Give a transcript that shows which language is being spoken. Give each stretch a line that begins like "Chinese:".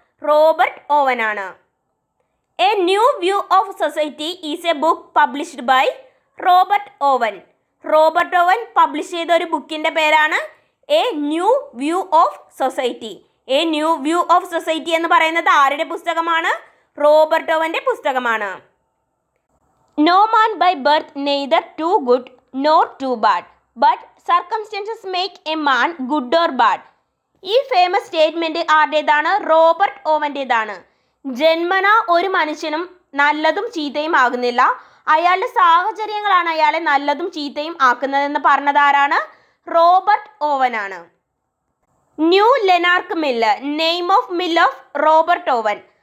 English: Robert Owen ആണ്. A new view of society is a book published by Robert Owen.
Malayalam: Robert Owen publish ചെയ്ത ഒരു ബുക്കിൻ്റെ പേരാണ് A new view of society. A new view of society എന്ന് പറയുന്നത് ആരുടെ പുസ്തകമാണ്? റോബർട്ട് ഓവൻ്റെ പുസ്തകമാണ്.
English: No man by birth neither too good nor too bad, but circumstances make a man good or bad.
Malayalam: ഈ ഫേമസ് സ്റ്റേറ്റ്മെൻറ്റ് ആരുടേതാണ്? Robert ഓവൻ്റേതാണ്. ജന്മന ഒരു മനുഷ്യനും നല്ലതും ചീത്തയും ആകുന്നില്ല, അയാളുടെ സാഹചര്യങ്ങളാണ് അയാളെ നല്ലതും ചീത്തയും ആക്കുന്നതെന്ന് പറഞ്ഞത് ആരാണ്? Robert ഓവനാണ്.
English: New Lanark mill, name of mill of Robert Owen.